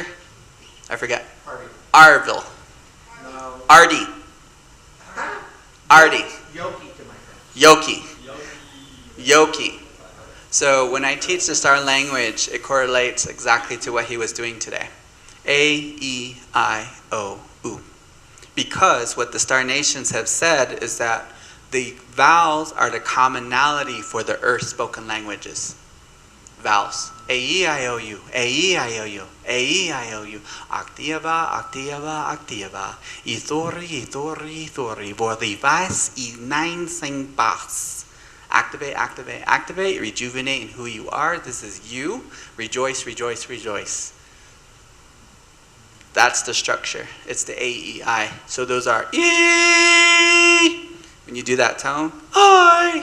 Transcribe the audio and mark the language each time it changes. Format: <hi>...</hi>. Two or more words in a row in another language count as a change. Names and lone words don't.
<en>I forget. Harvey. Arville. No. Artie. Artie. Yoki to my friend. Yoki. Yoki. So when I teach the star language, it correlates exactly to what he was doing today. A-E-I-O-U. Because what the star nations have said is that the vowels are the commonality for the earth spoken languages. Vowels. A-E-I-O-U, A-E-I-O-U, A-E-I-O-U. Activa, activa, activa. Ithori, ithori, ithori. Vodivice, nine sing bas. Activate, activate, activate. Rejuvenate in who you are. This is you. Rejoice, rejoice, rejoice. That's the structure. It's the A-E-I. So those are E. When you do that tone, I.</en>